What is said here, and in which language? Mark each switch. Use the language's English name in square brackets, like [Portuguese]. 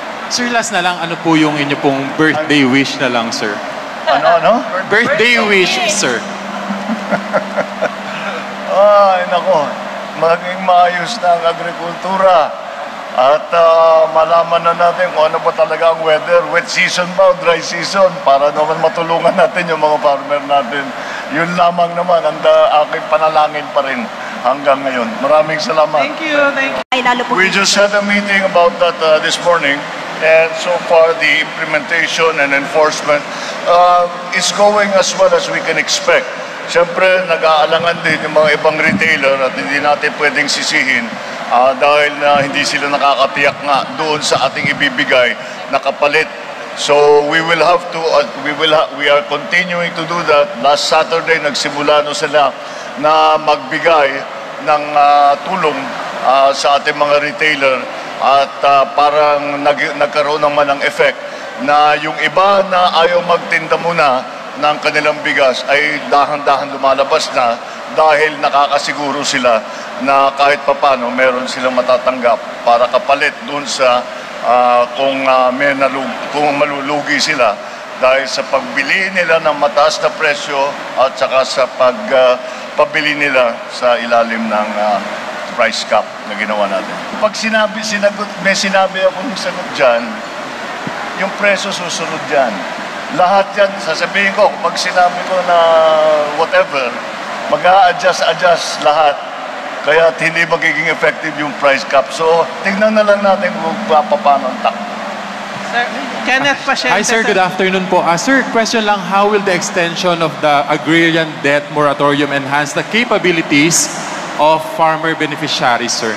[Filipino] Sir, last na lang, ano po yung inyo pong birthday wish na lang, sir? Ano? [English] Birthday wish, sir. [Filipino] Ay, nako. Maging maayos na ang agrikultura. At malaman na natin kung ano ba talaga ang weather. Wet season ba o dry season? Para naman matulungan natin yung mga farmer natin. Yun lamang naman ang aking panalangin pa rin hanggang ngayon. Maraming salamat. [English] Thank you. We just had a meeting about that this morning. And so far, the implementation and enforcement is going as well as we can expect. [Filipino] Siyempre, nag-aalangan din yung mga ibang retailer at hindi natin pwedeng sisihin dahil na hindi sila nakakatiyak nga doon sa ating ibibigay na kapalit. [English] So we will have to, we are continuing to do that. Last Saturday, [Filipino] nagsimula no sila na magbigay ng tulong sa ating mga retailer at parang nagkaroon naman ng effect na yung iba na ayaw magtinda muna ng kanilang bigas ay dahan-dahan lumalabas na dahil nakakasiguro sila na kahit papano meron silang matatanggap para kapalit dun sa kung malulugi sila dahil sa pagbili nila ng mataas na presyo at saka sa pabili nila sa ilalim ng price cap na ginawa natin. Pag may sinabi akong sagot dyan, yung presyo susunod dyan. Lahat yan, sasabihin ko, pag sinabi ko na whatever, mag-a-adjust lahat. Kaya hindi magiging effective yung price cap. So, tingnan na lang natin kung paano ang takbo. Sir, Kenneth Pasyente. [English] Hi sir, good afternoon po. Sir, question lang, how will the extension of the agrarian debt moratorium enhance the capabilities of farmer beneficiaries, sir?